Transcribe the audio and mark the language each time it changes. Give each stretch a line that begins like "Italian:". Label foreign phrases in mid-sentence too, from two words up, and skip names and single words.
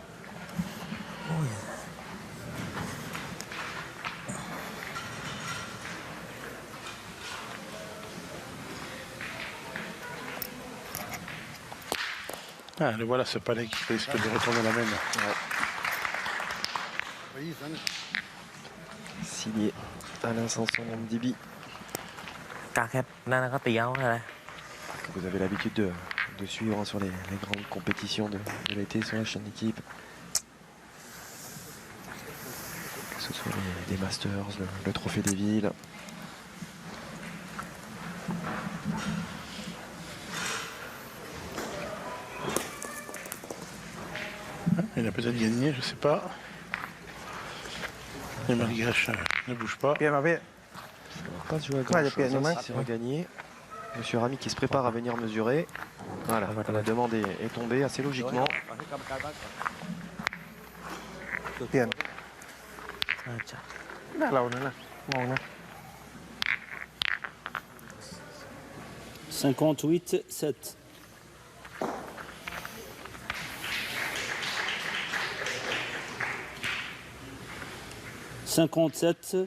French: Ah, le voilà ce palais qui risque de retourner la même. Signé Alain Sanson Mdibi,
Thai: กาแคบนั่นนะก็ตีเอาอะไร
French: que vous avez l'habitude de suivre sur les grandes compétitions de l'été sur la chaîne d'équipe. Que ce soit les Masters, le Trophée des Villes. Il a peut-être gagné, je sais pas. Les Malgaches ne bougent pas.
Thai: เปลี่ยนมาพี่
French: Ça va pas se jouer à grand Ouais, il y a chose, Pierre hein, Newman. si c'est regagné. Monsieur Rami qui se prépare à venir mesurer. Voilà, la demande est tombée assez logiquement.
Thai: เปลี่ยน น่าจะ หน้าเรานั่นนะมองนะ
French: 58-7. « 57-5.